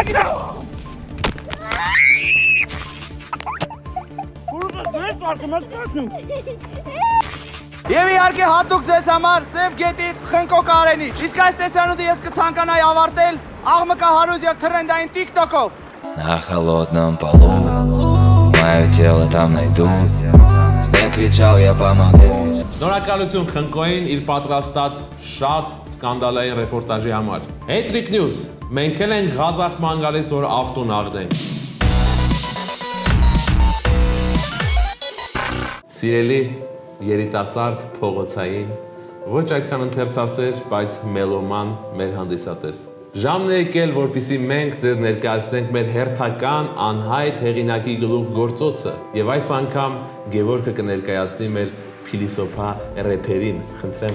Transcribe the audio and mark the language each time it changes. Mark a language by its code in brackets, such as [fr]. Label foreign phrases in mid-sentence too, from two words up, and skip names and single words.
[hy] Եվ իհարկե հատուկ ձեզ համար Սև գետից Խնկոկ Արենիչ։ Իսկ այս տեսանյութը ես կցանկանայի ավարտել աղմկահարույց եւ թրենդային TikTok-ով։ [ru] На холодном полу мое тело там найдут. Снег кричал, я помогу. [hy] Շնորհակալություն Խնկոյին իր պատրաստած շատ սկանդալային ռեպորտաժի համար։ Hattrick News, մենք էլ ենք Ղազախման գալիս, որ ավտոն աղդենք։ Սիրելի երիտասարդ փողոցային, ոչ այդքան ընթերցասեր, բայց մելոման մեր հանդիսատես։ Ժամն է եկել, որպեսզի մենք ձեզ ներկայացնենք մեր հերթական անհայտ հեղինակի գլուխ գործոցը, եւ այս անգամ Գևորգը կներկայացնի մեր փիլիսոփա рэփերին, խնդրեմ։